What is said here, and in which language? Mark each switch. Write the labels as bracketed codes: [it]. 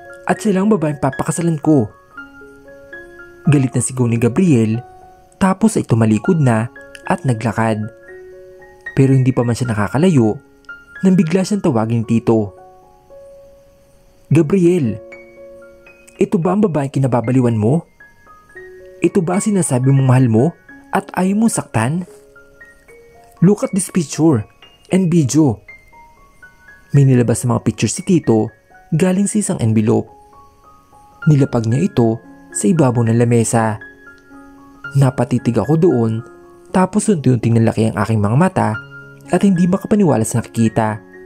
[tl] At siya lang babaeng papakasalan ko. Galit na sigaw ni Gabriel, tapos ay tumalikod na at naglakad. Pero hindi pa man siya nakakalayo nang bigla siyang tawagin ni Tito. Gabriel, ito ba ang babaeng kinababaliwan mo? Ito ba ang sinasabi mong mahal mo at ayaw mo saktan? [en] Look at this picture and video. [tl] May nilabas na mga picture si Tito galing sa isang envelope. Nilapag niya ito sa ibabaw ng lamesa. Napatitig ako doon, tapos unti-unting nalaki ang aking mga mata at hindi makapaniwala sa nakikita.